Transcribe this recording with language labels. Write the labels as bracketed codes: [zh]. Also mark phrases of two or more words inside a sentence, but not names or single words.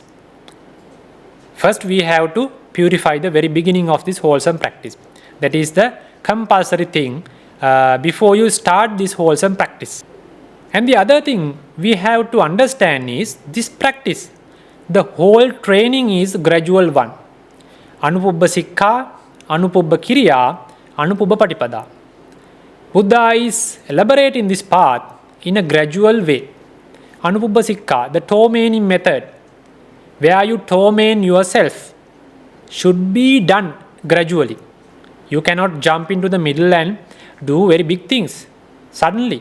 [en] First, we have to purify the very beginning of this wholesome practice. That is the compulsory thing before you start this wholesome practice. And the other thing we have to understand is this practice. The whole training is gradual one. [pi] Anupubba sikha, anupubba kiriya, anupubba patipada. [en] Buddha is elaborating this path in a gradual way. [pi] Anupubba sikha, [en] the tormenting method, where you torment yourself, should be done gradually. You cannot jump into the middle and do very big things suddenly.